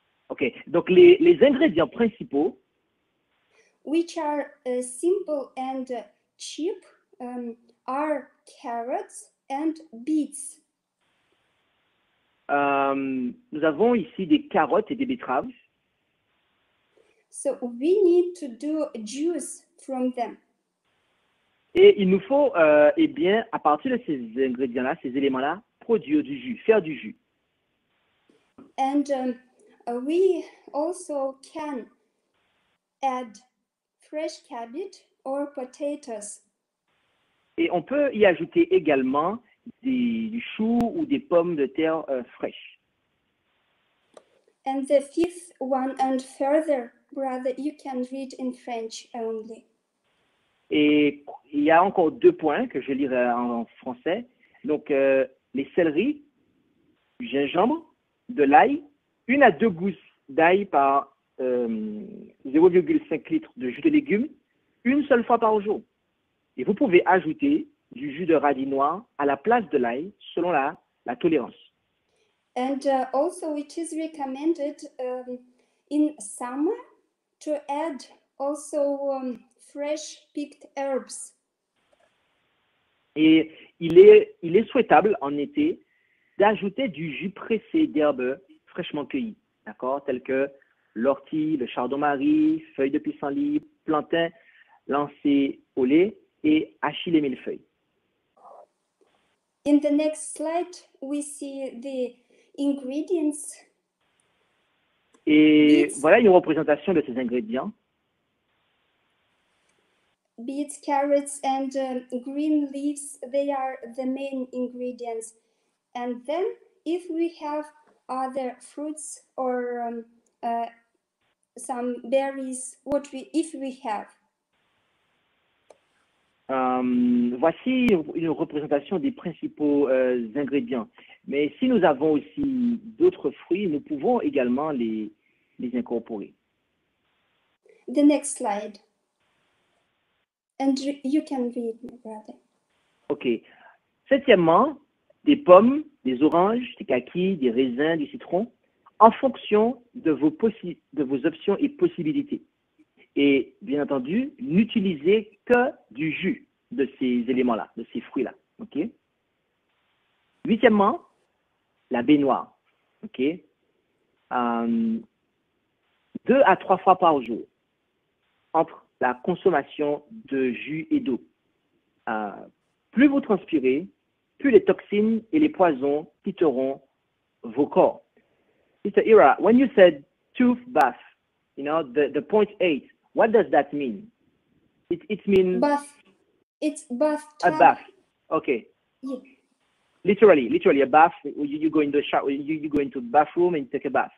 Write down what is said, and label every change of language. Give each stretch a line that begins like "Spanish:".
French: Ok, donc les ingrédients principaux
English: which are simple and cheap are carrots and beets.
French: Nous avons ici des carottes et des betteraves.
English: So we need to do juice from them.
French: Et il nous faut, eh bien, à partir de ces ingrédients-là, ces éléments-là, produire du jus, faire du jus.
English: And we also can add fresh cabbage or potatoes.
French: Et on peut y ajouter également du chou ou des pommes de terre fraîches.
English: And the fifth one and further, brother, you can read in French only.
French: Et il y a encore 2 points que je lirai en français. Donc, les céleris, du gingembre, de l'ail, 1 à 2 gousses d'ail par 0,5 litres de jus de légumes, une seule fois par jour. Et vous pouvez ajouter du jus de radis noir à la place de l'ail selon la tolérance.
English: And also it is recommended in summer to add also fresh picked herbs.
French: Et il est souhaitable en été d'ajouter du jus pressé d'herbes fraîchement cueillies, d'accord, tels que l'ortie, le chardon-marie, feuilles de pissenlit, plantain lancé au lait et hachis les millefeuilles.
English: In the next slide, we see the ingredients.
French: Et
English: Beets.
French: voilà une représentation de ces ingrédients.
English: Beets, carrots, and green leaves, they are the main ingredients. And then if we have other fruits or some berries, if we have.
French: Voici une représentation des principaux ingrédients. Mais si nous avons aussi d'autres fruits, nous pouvons également les incorporer.
English: The next slide. And you can read, my brother. OK.
French: 7e, des pommes, des oranges, des kakis, des raisins, du citron, en fonction de vos options et possibilités. Et bien entendu, n'utilisez que du jus de ces éléments-là, de ces fruits-là. OK? 8e, la baignoire. OK? 2 à 3 fois par jour entre la consommation de jus et d'eau. Plus vous transpirez, plus les toxines et les poisons quitteront vos corps.
English: Mr. Ira, when you said tooth bath, you know, the point 8, what does that mean? It means Bath. It's bath. a bath. Okay. Yeah. Literally a bath. You go in the shower. You go into the bathroom and take a bath.